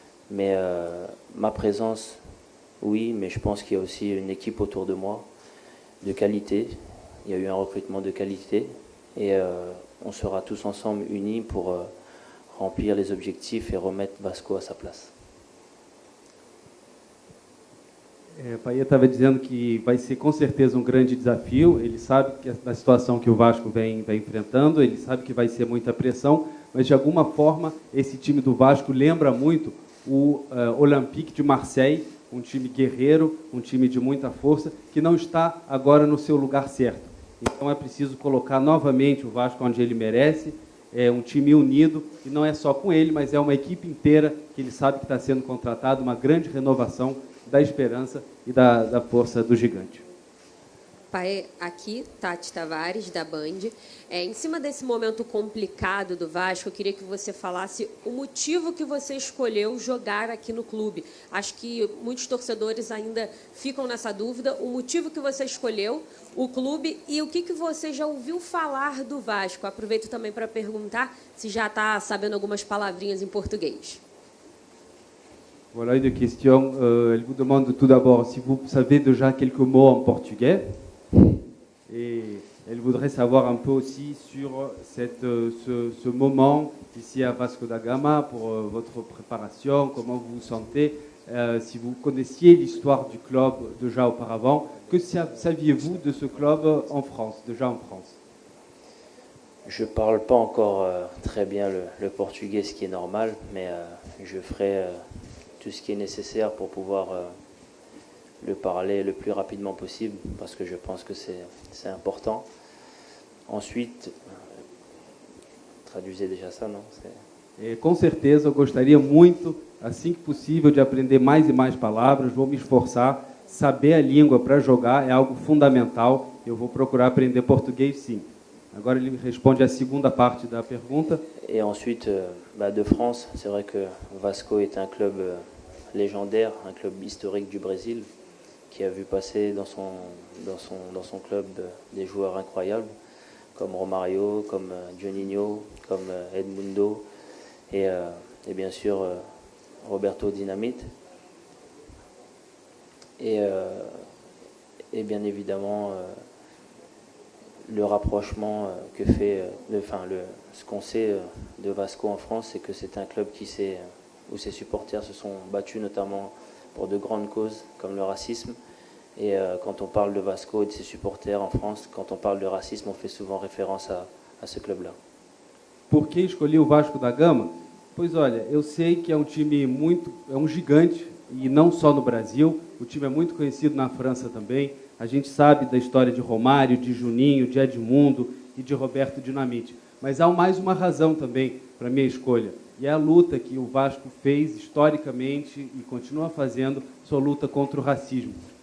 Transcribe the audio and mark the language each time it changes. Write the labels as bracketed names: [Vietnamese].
[French] Mais ma présence, oui, mais je pense qu'il y a aussi une équipe autour de moi de qualité. Il y a eu un recrutement de qualité et on sera tous ensemble unis pour remplir les objectifs et remettre Vasco à sa place. [Portuguese] Paier estava dizendo que vai ser com certeza um grande desafio. Ele sabe que a situação que o Vasco vem enfrentando, ele sabe que vai ser muita pressão, mas de alguma forma esse time do Vasco lembra muito o Olympique de Marseille, um time guerreiro, um time de muita força, que não está agora no seu lugar certo. Então é preciso colocar novamente o Vasco onde ele merece. É um time unido, e não é só com ele, mas é uma equipe inteira que ele sabe que está sendo contratado, uma grande renovação da esperança e da força do gigante. Pai, aqui, Tati Tavares, da Band. Em cima desse momento complicado do Vasco, eu queria que você falasse o motivo que você escolheu jogar aqui no clube. Acho que muitos torcedores ainda ficam nessa dúvida. O motivo que você escolheu, o clube e o que você já ouviu falar do Vasco. Aproveito também para perguntar se já está sabendo algumas palavrinhas em português. [French] Voilà une question. Elle vous demande tout d'abord si vous savez déjà quelques mots en portugais. Et elle voudrait savoir un peu aussi sur ce moment ici à Vasco da Gama, pour votre préparation, comment vous vous sentez, si vous connaissiez l'histoire du club déjà auparavant. Que saviez-vous de ce club en France, déjà en France? Je ne parle pas encore très bien le portugais, ce qui est normal, mais je ferai tout ce qui est nécessaire pour pouvoir le parler le plus rapidement possible, parce que je pense que c'est important. Ensuite, traduisez déjà ça, não? [Portuguese] Com certeza, eu gostaria muito, assim que possível, de aprender mais e mais palavras. Vou me esforçar. Saber a língua para jogar é algo fundamental. Eu vou procurar aprender português, sim. Agora ele responde a segunda parte da pergunta. [French] Et ensuite, de France, c'est vrai que Vasco est un club légendaire, un club historique du Brésil, qui a vu passer dans son club des joueurs incroyables, comme Romario, comme Juninho, comme Edmundo, et bien sûr Roberto Dinamite. Et bien évidemment, le rapprochement que fait, ce qu'on sait de Vasco en France, c'est que c'est un club où ses supporters se sont battus notamment pour de grandes causes comme le racisme. Et quand on parle de Vasco et de ses supporters en France, quand on parle de racisme, on fait souvent référence à ce club-là. [Portuguese] Por que escolhi o Vasco da Gama? Pois olha, eu sei que é um time é um gigante, e não só no Brasil, o time é muito conhecido na França também. A gente sabe da história de Romário, de Juninho, de Edmundo e de Roberto Dinamite. Mas há mais uma razão também para a minha escolha. E é a luta que o Vasco fez historicamente e continua fazendo, sua luta contra o racismo.